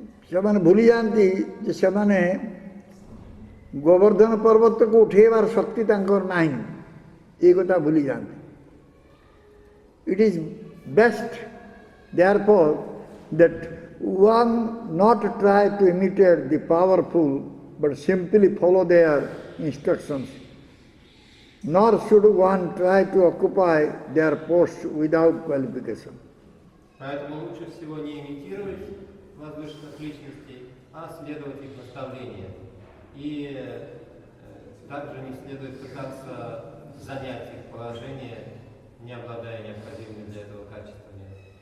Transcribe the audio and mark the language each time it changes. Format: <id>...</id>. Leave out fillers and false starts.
<or>ସେମାନେ ଭୁଲି ଯାଆନ୍ତି ଯେ ସେମାନେ ଗୋବର୍ଦ୍ଧନ ପର୍ବତକୁ ଉଠେଇବାର ଶକ୍ତି ତାଙ୍କର ନାହିଁ, ଏ କଥା ଭୁଲି ଯାଆନ୍ତି।</or> <en>It is best therefore that one not try to imitate the powerful but simply follow their instructions, nor should one try to occupy their post without qualification.</en> <ru>Поэтому лучше всего не имитировать возвышенных личностей, а следовать их наставлениям. И также не следует пытаться занять их положение, не обладая необходимыми для этого качествами.</ru>